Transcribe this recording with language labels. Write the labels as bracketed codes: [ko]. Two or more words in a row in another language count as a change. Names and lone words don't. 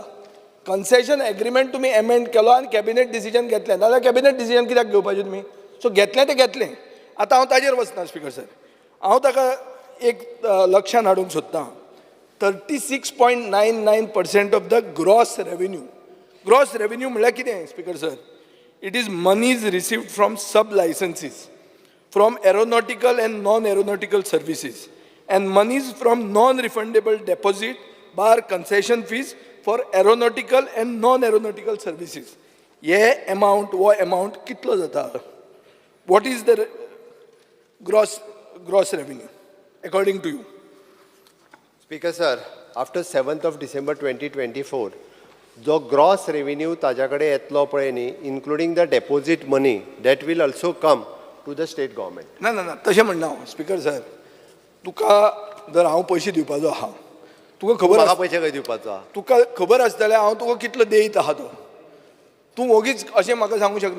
[en] concession agreement [kok] तुमी एमेंड केलो आनी [en] cabinet decision [kok] घेतलें नाजाल्यार [en] cabinet decision [kok] कित्याक घेवपाचें तुमी. सो घेतलें तें घेतलें. आतां हांव ताजेर वचना [en] speaker sir [kok] हांव ताका एक लक्षांत हाडूंक सोदतां 36.99% [en] of the gross revenue. gross revenue [kok] म्हळ्यार कितें [en] speaker sir it is monies received from sub licensees from aeronautical and non aeronautical services and monies from non-refundable deposit bar concession fees for aeronautical and non-aeronautical services. [kok] ये amount वो amount कितलो जाता? [en] What is the gross revenue according to you? Speaker sir, after 7th of December 2024, जो gross revenue [kok] ताज्या कडेन येतलो पळय न्ही [en] including the deposit money that will also come to the state government. [kok] ना ना ना तशें म्हणना हांव [en] speaker sir [kok] तुका जर हांव पयशे दिवपाचो आहा तुका खबर म्हाका पयशे खंय दिवपाचो आहा तुका खबर आसतलें हांव तुका कितलो देयत आहा तो तूं ओगीच अशें म्हाका सांगूंक शकना.